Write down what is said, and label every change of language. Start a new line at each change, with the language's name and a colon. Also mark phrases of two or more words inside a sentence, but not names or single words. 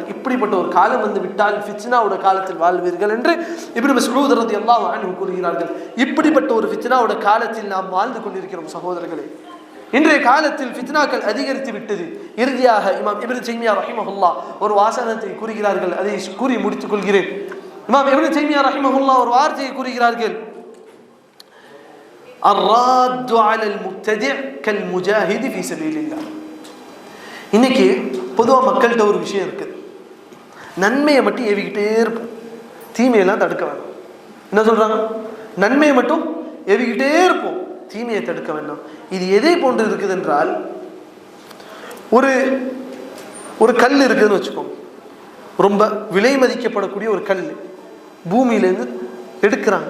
Tamil: இப்படிப்பட்ட ஒரு காலம் வந்து விட்டால் ஃபித்னாவோட காலத்தில் வாழ்வீர்கள் என்று இப்னு மஸ்ஊத்
Arabic: رضي الله عنه
Tamil: கூறுகிறார்கள். இப்படிப்பட்ட ஒரு ஃபித்னாவோட காலத்தில் நாம் வாழ்ந்து கொண்டிருக்கிறோம் சகோதரர்களே. இன்றைய காலத்தில் ஃபித்னாக்கள் அதிகரித்து விட்டது. இறுதியாக இமாம் இப்னு தைமியா ரஹிமஹுல்லாஹ் ஒரு வாசகத்தை கூறுகிறார்கள், அதை கூறி முடித்துக் கொள்கிறேன். இமாம் இப்னு தைமியா ரஹிமஹுல்லாஹ் ஒரு வார்த்தையை கூறுகிறார்கள்,
Arabic: الراد على المبتدع كالمجاهد في سبيل الله.
Tamil: இன்னைக்கு பொதுவாக மக்கள்கிட்ட ஒரு விஷயம் இருக்குது, நன்மையை மட்டும் ஏவிக்கிட்டே இருப்போம், தீமையெல்லாம் தடுக்க வேண்டாம். என்ன சொல்றாங்க? நன்மையை மட்டும் ஏவிக்கிட்டே இருப்போம், தீமையை தடுக்க வேண்டாம். இது எதை போன்று இருக்குது என்றால், ஒரு கல் இருக்குதுன்னு வச்சுக்கோங்க, ரொம்ப விலை மதிக்கப்படக்கூடிய ஒரு கல் பூமியிலேருந்து எடுக்கிறாங்க.